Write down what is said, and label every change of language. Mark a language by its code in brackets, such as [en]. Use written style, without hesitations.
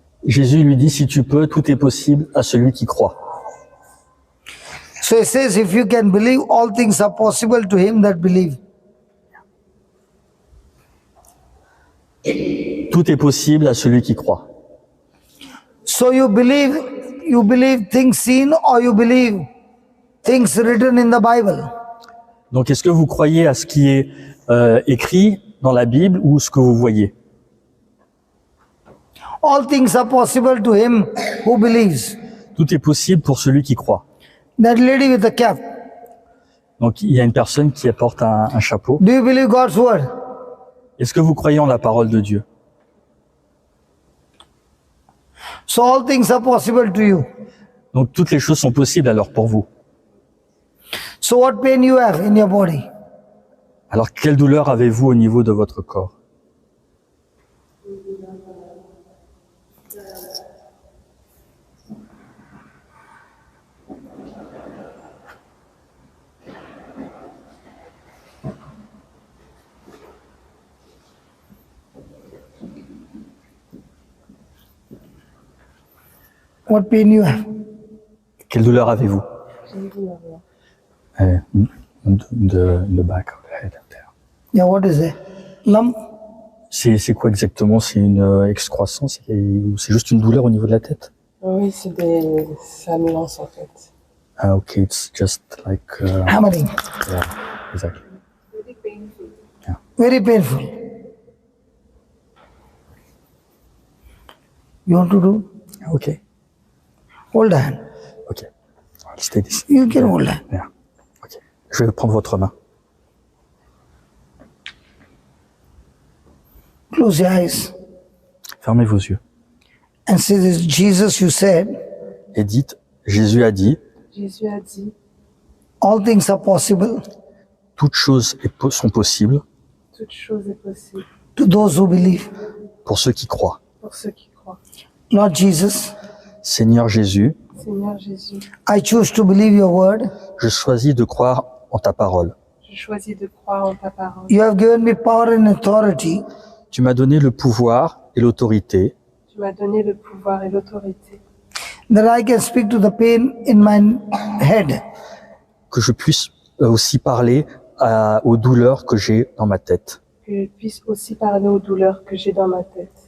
[fr] Jésus lui dit, si tu peux, tout est possible à celui qui croit. [en] So he says, if you can believe, all things are possible to him that believe. [fr] Tout est possible à celui qui croit. [en] So you believe things seen, or you believe things written in the Bible? [fr] Donc est-ce que vous croyez à ce qui est écrit dans la Bible ou ce que vous voyez? [en] All things are possible to him who believes. [fr] Tout est possible pour celui qui croit. [en] That lady with the cap, [fr] Donc il y a une personne qui apporte un chapeau. [en] do you believe God's word? [fr] Est-ce que vous croyez en la parole de Dieu? [en] So all things are possible to you. [fr] Donc toutes les choses sont possibles alors pour vous. [en] So what pain you have in your body? [fr] Alors quelle douleur avez-vous au niveau de votre corps? [en] What pain you have? [fr] Quelle douleur avez-vous? J'ai une douleur là. [en] The back of the head up there. Yeah, what is it? Lump? [fr] C'est quoi exactement? C'est une excroissance? C'est juste une douleur au niveau de la tête? Oui, ça me lance en fait. [en] Ah ok, it's just like... Hammering. yeah, exactly. Very painful. Very painful. You want to do? Ok, Hold hand. ok. I'll stay this. You can hold hand. Yeah. Ok. [fr] Je vais prendre votre main. [en] Close your eyes [fr] Fermez vos yeux. [en] and say this. Jesus, you said, [fr] Et dites, Jésus a dit, Jésus a dit, [en] all things are possible [fr] toutes choses sont possibles toute chose est possible [en] to those who believe. [fr] pour ceux qui croient. pour ceux qui croient. [en] Lord Jesus, [fr] Seigneur Jésus, Seigneur Jésus, [en] I choose to believe your word. [fr] je choisis de croire en ta parole. je choisis de croire en ta parole. [en] You have given me power and authority [fr] Tu m'as donné le pouvoir et l'autorité Tu m'as donné le pouvoir et l'autorité [en] that I can speak to the pain in my head. [fr] que je puisse aussi parler aux douleurs que j'ai dans ma tête. que je puisse aussi parler aux douleurs que j'ai dans ma tête.